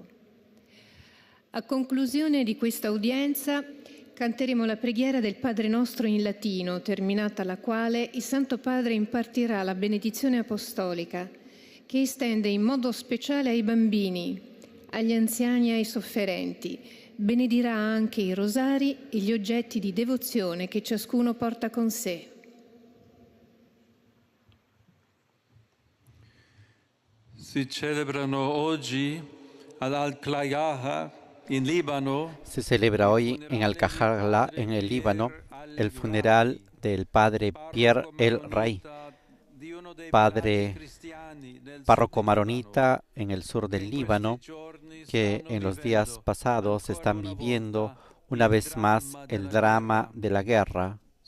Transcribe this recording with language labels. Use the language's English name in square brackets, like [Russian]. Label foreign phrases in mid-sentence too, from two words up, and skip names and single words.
[Italian] A conclusione di questa udienza canteremo la preghiera del Padre Nostro in latino, terminata la quale il Santo Padre impartirà la benedizione apostolica, che estende in modo speciale ai bambini, agli anziani e ai sofferenti. Benedirà anche i rosari e gli oggetti di devozione che ciascuno porta con sé. Si celebrano oggi ad Al-Klayaha, in Líbano. [Spanish] Se celebra hoy en Al-Kahla, en el Líbano, el funeral del padre Pierre El Ray, padre párroco maronita en el sur del Líbano, que en los días pasados están viviendo una vez más el drama de la guerra.